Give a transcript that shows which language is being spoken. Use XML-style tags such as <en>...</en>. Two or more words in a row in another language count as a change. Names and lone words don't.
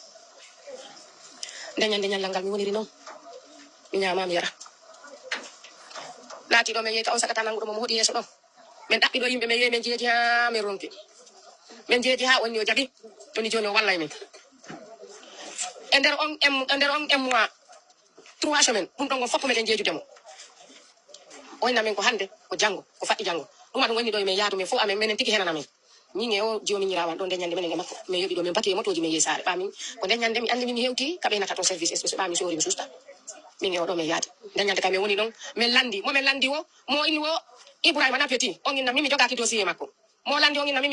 <ff>nde ñande ñallal ngal mi woniri noon mi ñama mi yara laati ɗo min yeeyta on sagata nanguɗo mo hoɗi yeeso ɗon min ɗaɓɓi ɗo yimɓe min yeeyi min jeeji ha min ronki min jeeji ha onni o jaɓi toni joni o wallay min e nder on en mois 3 semaines ɗum ɗon gon foppo meɗen jeejudemo o inna min ko hande ko janggo ko faɗɗi janggo ɗuma ɗum wonni ɗo min yaadu min fof amen minen tigi henana min min e o joni ñirawan ɗo nde ñande minen e makko min yoɓi ɗo min bati e motoji min yeeyi saare ɓamin ko nde ñande mi andi min hewti kaɓe nata to</ff> <fr>service spéciaux</fr> <ff>ɓamin sori mi susta min e o ɗo min yaade nde ñande kam min woni ɗon min landi momin landi o mo inni o Ibrahima napeti on inna min mi jogaki dossier makko mo landi on inna min mi</ff>